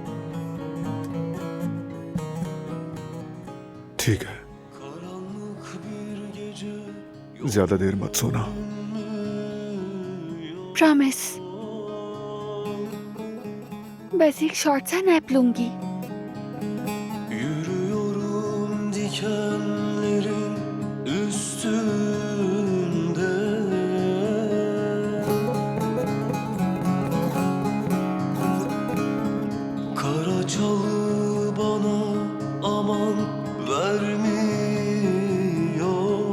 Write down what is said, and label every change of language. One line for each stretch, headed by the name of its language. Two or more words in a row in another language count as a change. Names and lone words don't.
Hindi: ठीक है, ज्यादा देर मत सोना। प्रॉमिस। बस एक शॉर्ट सा नैप लूंगी।
Turkish: Yürüyorum dikenlerin üstünde. Kara çalı bana aman vermiyor.